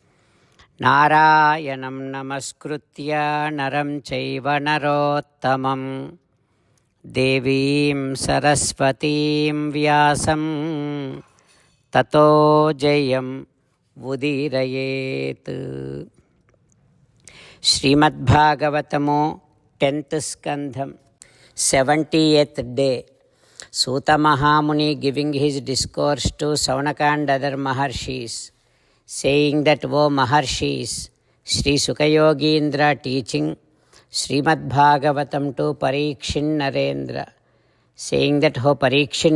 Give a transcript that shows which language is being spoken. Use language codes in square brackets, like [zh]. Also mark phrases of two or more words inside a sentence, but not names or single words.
[sa] नारायणं नमस्कृत्य नरं चैव नरोत्तमम् देवीं सरस्वतीं व्यासं ततो जयम् उदीरयेत्. [en] Srimad Bhagavatamo 10th Skandham, 70th day. Suta Mahamuni giving his discourse to Saunaka and other Maharshis, saying that, "O Maharshis," Sri Sukayogindra teaching Srimad Bhagavatam to Parikshin Narendra, saying that, "O Parikshin